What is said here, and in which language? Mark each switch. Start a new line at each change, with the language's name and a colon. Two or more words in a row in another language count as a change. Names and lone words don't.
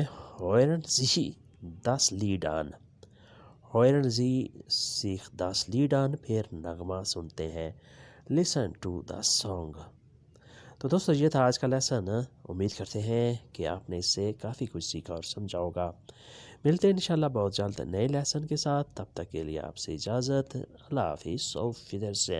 German: Hören Sie das Lied an। Hören Sie sich das Lied an
Hindi: फिर नगमा सुनते हैं।
English: Listen to the song।
Hindi: तो दोस्तों ये था आज का लेसन। उम्मीद करते हैं कि आपने इससे काफ़ी कुछ सीखा और समझा होगा। मिलते हैं इंशाल्लाह बहुत जल्द नए लेसन के साथ। तब तक के लिए आपसे इजाज़त। अल्लाह हाफिज़।
German: auf Wiedersehen।